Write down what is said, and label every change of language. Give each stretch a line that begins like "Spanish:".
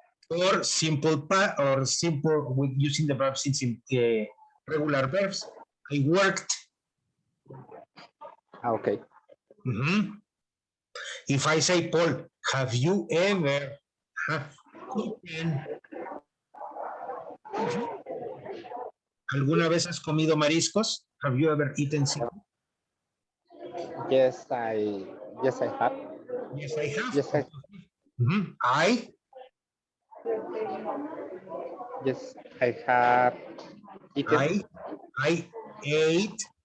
English: Or simple past, or simple with using the verbs in regular verbs. I worked. Okay. If I say, Paul, have you ever eaten?
Spanish: ¿Alguna vez has comido mariscos?
English: Have you ever eaten seafood? Yes, I have. Yes, I have. Yes, I I yes, I have eaten. I ate.